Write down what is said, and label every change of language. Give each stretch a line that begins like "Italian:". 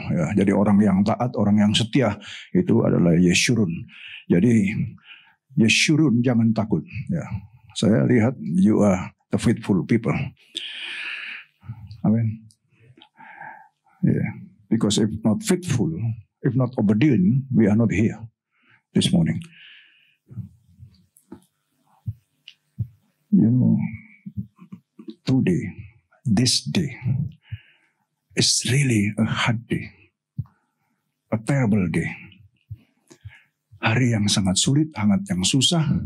Indonesian: Ya, jadi orang yang taat, orang yang setia, itu adalah Yeshurun. Jadi Yeshurun, jangan takut. Ya, saya lihat
English: you are the faithful people. Amen. Yeah. Because if not faithful, if not obedient, we are not here this morning. You know, today, this day, is really a hard day, a terrible day.
Indonesian: Hari yang sangat sulit, sangat yang susah.